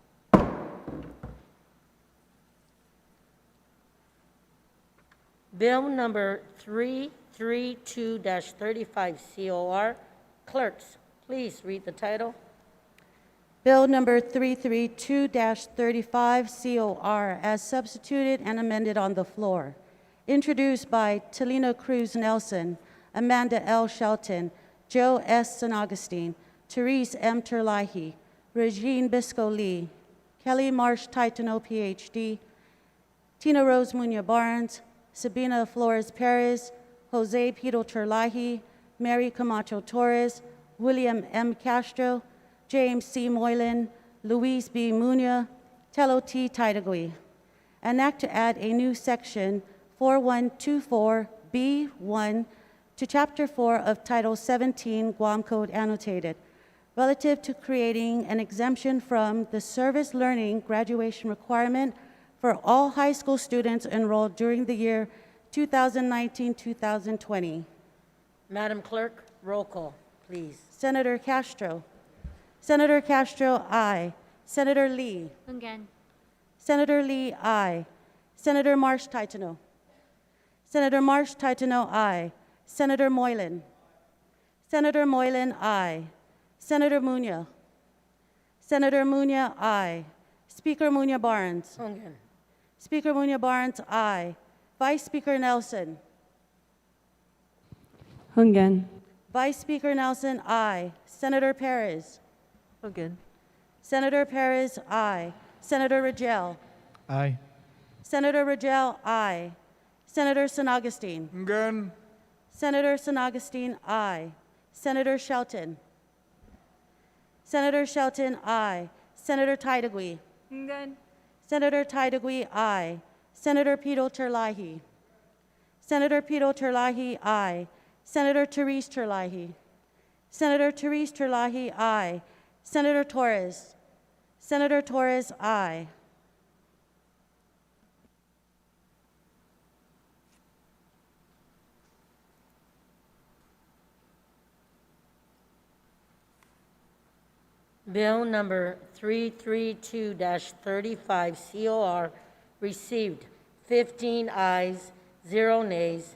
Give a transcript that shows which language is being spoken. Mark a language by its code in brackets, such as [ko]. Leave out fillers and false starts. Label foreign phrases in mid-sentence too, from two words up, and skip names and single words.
[en] Bill number 332-35 COR. Clerks, please read the title. Bill number 332-35 COR as substituted and amended on the floor. Introduced by Talina Cruz Nelson, Amanda L. Shelton, Joe S. San Agustin, Therese M. Terlahi, Regine Bisco Lee, Kelly Marsh Titano, Ph.D., Tina Rose Muñoz Barnes, Sabina Flores Perez, Jose Pito Terlahi, Mary Camacho Torres, William M. Castro, James C. Moylan, Luis B. Muñoz, Telo T. Taitagui. An act to add a new section 4124B1 to Chapter 4 of Title 17 Guam Code Annotated, relative to creating an exemption from the service learning graduation requirement for all high school students enrolled during the year 2019-2020. Madam Clerk, roll call, please. Senator Castro. Senator Castro, aye. Senator Lee. Hungan. Senator Lee, aye. Senator Marsh Titano. Senator Marsh Titano, aye. Senator Moylan. Senator Moylan, aye. Senator Muñoz. Senator Muñoz, aye. Speaker Muñoz Barnes. Hungan. Speaker Muñoz Barnes, aye. Vice Speaker Nelson. Hungan. Vice Speaker Nelson, aye. Senator Perez. Hungan. Senator Perez, aye. Senator Rogel. Aye. Senator Rogel, aye. Senator San Agustin. Again. Senator San Agustin, aye. Senator Shelton. Senator Shelton, aye. Senator Taitagui. Hungan. Senator Taitagui, aye. Senator Pito Terlahi. Senator Pito Terlahi, aye. Senator Therese Terlahi. Senator Therese Terlahi, aye. Senator Torres. Senator Torres, aye. Bill number 332-35 COR received 15 ayes, 0 nays.